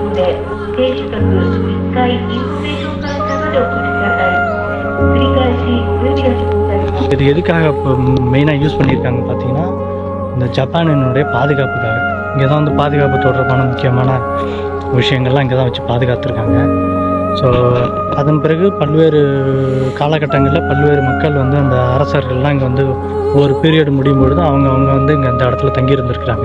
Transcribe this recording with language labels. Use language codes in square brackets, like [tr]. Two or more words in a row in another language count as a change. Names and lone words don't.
[ja] 停止各1回インフォメーションカウンターまでお越しください。繰り返し [ta] இது எதுக்காக இப்போ மெயினாக யூஸ் பண்ணியிருக்காங்க பார்த்தீங்கன்னா இந்த ஜப்பானினுடைய பாதுகாப்புக்காக. இங்கே தான் வந்து பாதுகாப்பு தொடர்பான முக்கியமான விஷயங்கள்லாம் இங்கே தான் வச்சு பாதுகாத்துருக்காங்க. ஸோ அதன் பிறகு பல்வேறு காலகட்டங்களில் பல்வேறு மக்கள் வந்து அந்த அரசர்கள்லாம் இங்கே வந்து ஒரு பீரியட் முடியும் பொழுது அவங்க வந்து இங்கே அந்த இடத்துல தங்கியிருந்துருக்குறாங்க.